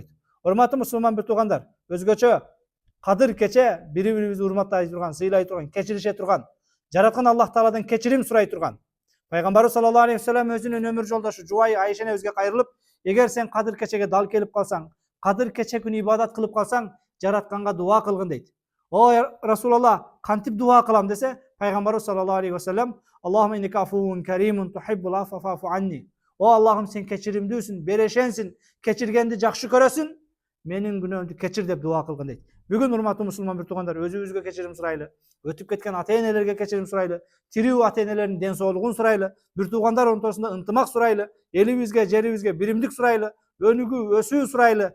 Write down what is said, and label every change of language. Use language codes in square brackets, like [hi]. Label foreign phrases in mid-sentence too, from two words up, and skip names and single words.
[ky] Урматтуу мусулман бир туугандар, өзгөчө Kadir Keçe бири-бирибизди урматтай турган, сыйлай турган, кечирише турган, жараткан Аллах Тааладан кечирим сурай турган. Пайгамбарыбыз [ar] صلى الله عليه وسلم [ky] өзүнүн өмүр жолдошу жубайы Айша энебизге кайрылып, эгер сен Kadir Keçеге дал келип калсаң, Kadir Keçe күнү ибадат кылып калсаң, жаратканга дуа кылгын дейт. О Расулаллах, кантип дуа кылам десе, Пайгамбарыбыз [ar] صلى الله عليه وسلم, اللهم إنك عفو كريم تحب العفو فاعف عني. [ky] О Аллахым, сен кечиримдүүсүн, берешенсин, кечиргенди жакшы көрөсүн, менин күнөөмдү кечир деп дуа кылгын дейт. Бүгүн урматтуу мусулман бир туугандар, өзүбүзгө кечирим сурайлы, өтүп кеткен ата-энелерге кечирим сурайлы, тирүү ата-энелердин ден соолугун сурайлы, бир туугандар ортосунда ынтымак сурайлы, элибизге, жерибизге биримдик сурайлы, өнүгүү, өсүү сурайлы.